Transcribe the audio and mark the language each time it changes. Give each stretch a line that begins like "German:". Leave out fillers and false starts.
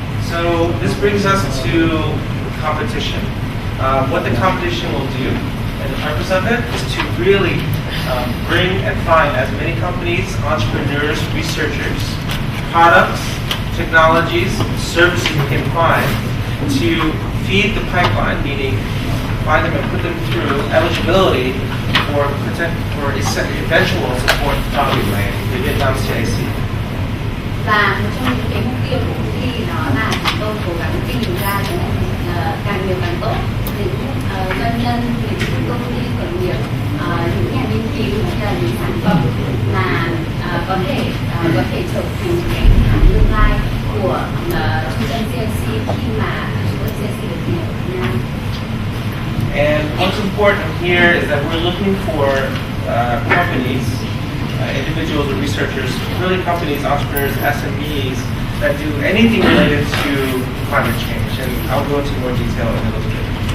English: So this brings us to competition. What the competition will do, and the purpose of it, is to really bring and find as many companies, entrepreneurs, researchers, products, technologies, services we can find to feed the pipeline, meaning find them and put them through eligibility for eventual support from the Vietnam CIC.
Vietnamese: Và một trong những cái mục tiêu của cuộc thi đó là chúng tôi cố gắng tìm ra càng nhiều càng tốt những doanh nhân, những công ty khởi nghiệp, những nhà nghiên cứu hay là những sản phẩm mà có thể trở thành cái hàng tương lai của trung tâm CIC khi mà trung tâm CIC được thành lập ở Việt Nam.
English: And what's important here is that we're looking for companies, individuals or researchers, really companies, entrepreneurs, SMEs that do anything related to climate change. And I'll go into more detail in a little bit.